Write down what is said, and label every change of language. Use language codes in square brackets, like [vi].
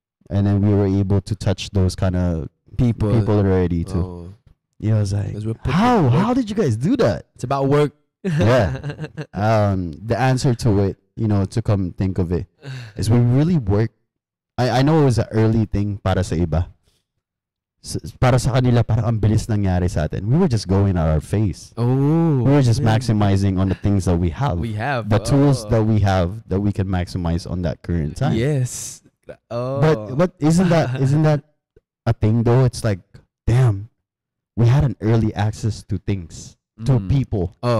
[en] And then we were able to touch those kind of people already too. Yeah, I was like, how did you guys do that? It's about work. Yeah. The answer to it, to come think of it, is we really work. I know it was an early thing [tl] para sa iba. Para sa kanila, parang ang bilis nangyari sa atin. [en] We were just going at our face. We were just maximizing on the things that we have. The tools that we have that we can maximize on that current time. Yes. But isn't that a thing though? It's like, damn, we had an early access to things, to people.